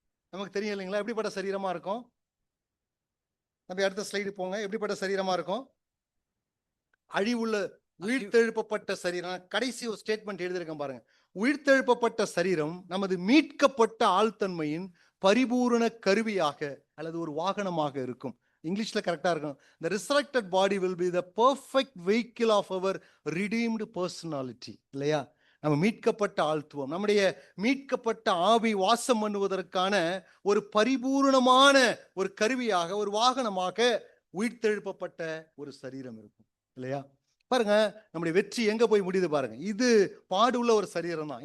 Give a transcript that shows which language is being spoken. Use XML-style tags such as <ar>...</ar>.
<ta>நமக்கு தெரியும் இல்லைங்களா? எப்படிப்பட்ட சரீரமா இருக்கும்? நம்ம அடுத்த ஸ்லைடு போங்க. எப்படிப்பட்ட சரீரமா இருக்கும்? அழிவுள்ள உயிர்த்தெழுப்பப்பட்ட சரீரம். கடைசி ஒரு ஸ்டேட்மெண்ட் எழுதியிருக்கேன் பாருங்க. உயிர்த்தெழுப்பப்பட்ட சரீரம் நமது மீட்கப்பட்ட ஆழ்தன்மையின் பரிபூரண கருவியாக அல்லது ஒரு வாகனமாக இருக்கும். இங்கிலீஷ்ல கரெக்டா இருக்கும்.</ta> <en>The resurrected body will be the perfect vehicle of our redeemed personality.</en> <ta>இல்லையா? நம்ம மீட்கப்பட்ட ஆழ்த்துவம், நம்முடைய மீட்கப்பட்ட ஆவி வாசம் பண்ணுவதற்கான ஒரு பரிபூரணமான ஒரு கருவியாக, ஒரு வாகனமாக உயிர்த்தெழுப்பப்பட்ட ஒரு சரீரம் இருக்கும் இல்லையா? பாருங்க, நம்முடைய வெற்றி எங்க போய் முடியுது பாருங்க. இது பாடு உள்ள ஒரு சரீரம் தான்.</ta>